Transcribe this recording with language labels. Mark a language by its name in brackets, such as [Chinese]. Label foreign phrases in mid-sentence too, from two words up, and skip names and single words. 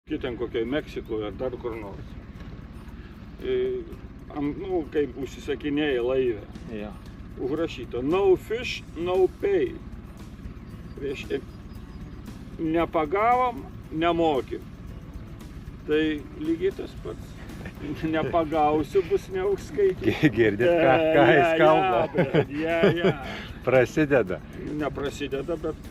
[Lithuanian] Ten kokiai Meksikoje ar dar kur nors. Kaip užsisakinėja laivę. Ja. Užrašyta [English] no fish, no pay. [Lithuanian] Reiškia, nepagavom, nemokim. Tai lygiai tas pats. Nepagausiu, bus neužskaityti. Girdit, ką jis kalba? Ja. Prasideda. Neprasideda, bet...